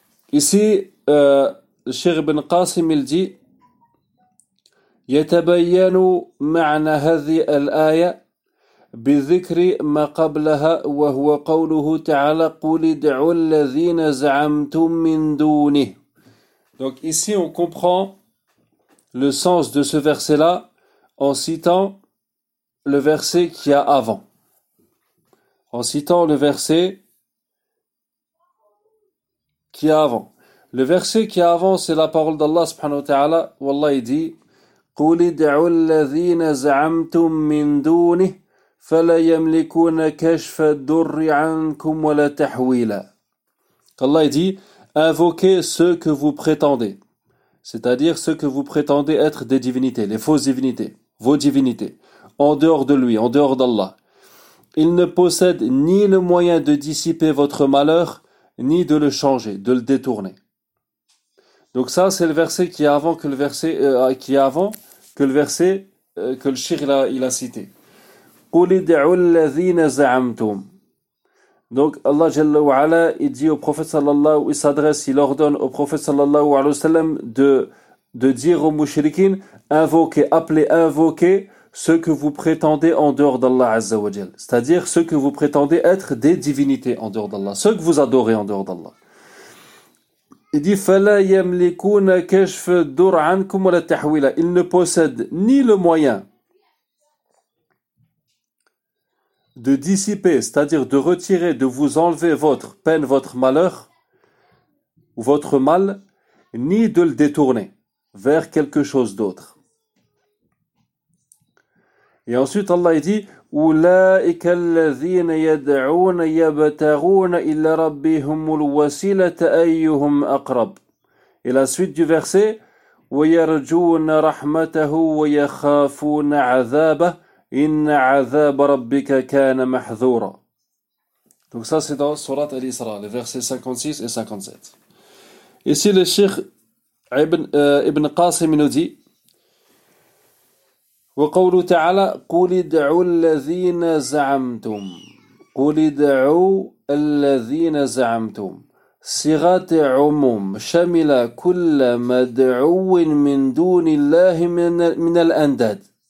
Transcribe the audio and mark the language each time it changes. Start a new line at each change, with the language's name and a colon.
French: Ici, le Cheikh Ibn Qasim, il dit
Arabic: « يَتَبَيَّنُوا مَعْنَ هَذِي الْآيَةِ » بالذكر ما قبلها وهو قوله تعالى قل ادعوا الذين زعمتم من دونه.
French: Donc ici on comprend le sens de ce verset là en citant le verset qu'il y a avant. En citant le verset qu'il y a avant. Le verset qu'il y a avant, c'est la parole d'Allah subhanahu wa ta'ala. Où Allah il dit
Arabic: قول ادعوا الذين زعمتم من دونه فلا يملكون كشف الضر عنكم ولا تحويلا.
French: Allah dit, invoquez ceux que vous prétendez, c'est-à-dire ceux que vous prétendez être des divinités, les fausses divinités, vos divinités, en dehors de lui, en dehors d'Allah. Ils ne possèdent ni le moyen de dissiper votre malheur, ni de le changer, de le détourner. Donc ça, c'est le verset qui est avant que le verset, qui est avant que le verset, que le shir, il a cité.
Arabic: قُلِ دِعُوا الَّذِينَ زَعَمْتُمْ.
French: Donc Allah Jalla wa'ala, il dit au prophète sallallahu, il s'adresse, il ordonne au prophète sallallahu alayhi wa sallam de dire aux mushrikin, invoquez ceux que vous prétendez en dehors d'Allah Azza wa Jal. C'est-à-dire ceux que vous prétendez être des divinités en dehors d'Allah, ceux que vous adorez en dehors d'Allah. Il dit,
Arabic: فَلَا يَمْلِكُونَ كَشْفَ دُرْ عَنْكُمْ وَلَا تَحْوِيلَ.
French: Il ne possède ni le moyen de dissiper, c'est-à-dire de retirer, de vous enlever votre peine, votre malheur, ou votre mal, ni de le détourner vers quelque chose d'autre. Et ensuite, Allah dit,
Arabic: أولئك الذين يدعون يبتغون إلى ربهم الوسيلة أيهم أقرب. Et la suite du verset, ويرجون رحمته ويخافون عذابه إن عذاب ربك كان محذورا.
French: Donc ça c'est dans sourate Al-Isra, les versets 56 et 57. Ici le Cheikh Ibn Qasim nous dit,
Arabic: وقوله تعالى قل ادعوا الذين زعمتم قل ادعوا الذين زعمتم صيغة عموم شمل كل مدعو من دون الله من الأنداد